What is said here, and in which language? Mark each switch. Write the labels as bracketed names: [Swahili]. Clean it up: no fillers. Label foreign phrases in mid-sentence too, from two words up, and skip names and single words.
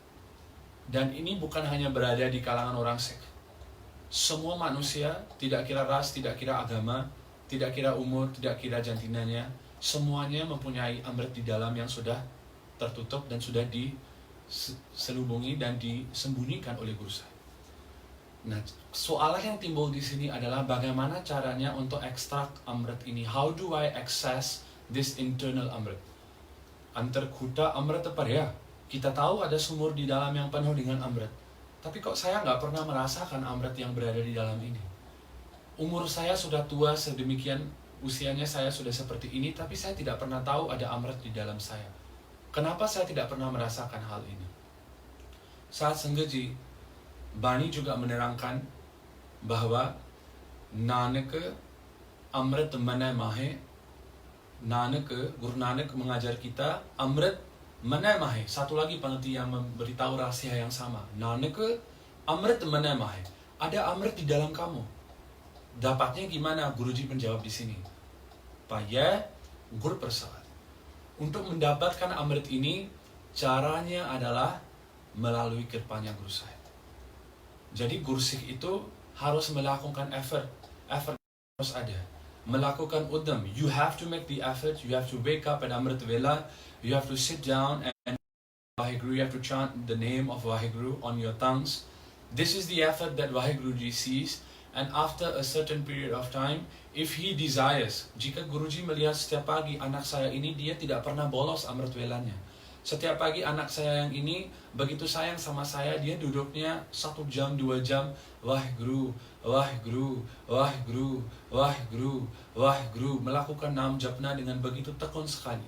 [Malay] Dan ini bukan hanya berada di kalangan orang Sikh. Semua manusia, tidak kira ras, tidak kira agama, tidak kira umur, tidak kira jantinanya, semuanya mempunyai amrit di dalam yang sudah tertutup dan sudah diselubungi dan disembunyikan oleh Guru Sahib. Nah, soalan yang timbul di sini adalah bagaimana caranya untuk ekstrak amrit ini? [English] How do I access this internal amrit? [Punjabi] ਅੰਤਰ ਕੂਟਾ ਅੰਮ੍ਰਿਤ ਪਰਿਆ. [Indonesian] Kita tahu ada sumur di dalam yang penuh dengan amrit. Tapi kok saya nggak pernah merasakan amrit yang berada di dalam ini? Umur saya sudah tua sedemikian, usianya saya sudah seperti ini, tapi saya tidak pernah tahu ada amrit di dalam saya. Kenapa saya tidak pernah merasakan hal ini? Saat Sanghaji, Bani juga menerangkan bahwa [Punjabi] ਨਾਨਕ ਅੰਮ੍ਰਿਤ ਮਨੈ ਮਾਹੇ. [Indonesian] Nanak, Guru Nanak mengajar kita [Punjabi] ਅੰਮ੍ਰਿਤ ਮਨੈ ਮਾਹੇ. [Indonesian] Satu lagi pengertian yang memberitahu rahasia yang sama. [Punjabi] ਨਾਨਕ ਅੰਮ੍ਰਿਤ ਮਨੈ ਮਾਹੇ. [Indonesian] Ada amrit di dalam kamu. Dapatnya gimana? Guruji menjawab di sini. [Punjabi] ਪਾਇਆ ਗੁਰ ਪ੍ਰਸਾਦ. [Indonesian] Untuk mendapatkan amrit ini, caranya adalah melalui kirpanya Guru Sahib. Jadi Guru Sikh itu harus melakukan effort. Effort harus ada. Melakukan udam. [English] You have to make the effort. You have to wake up at Amrit Vela. You have to sit down and Vaheguru. You have to chant the name of Vaheguru on your tongues. This is the effort that Vaheguruji sees. And after a certain period of time, if he desires, [Indonesian] jika Guruji melihat setiap pagi anak saya ini dia tidak pernah bolos Amrit Velanya. Setiap pagi anak saya yang ini begitu sayang sama saya, dia duduknya 1 jam, 2 jam, Waheguru, Waheguru, Waheguru, Waheguru, Waheguru, melakukan [Punjabi] ਨਾਮ ਜਪਣਾ [Indonesian] dengan begitu tekun sekali.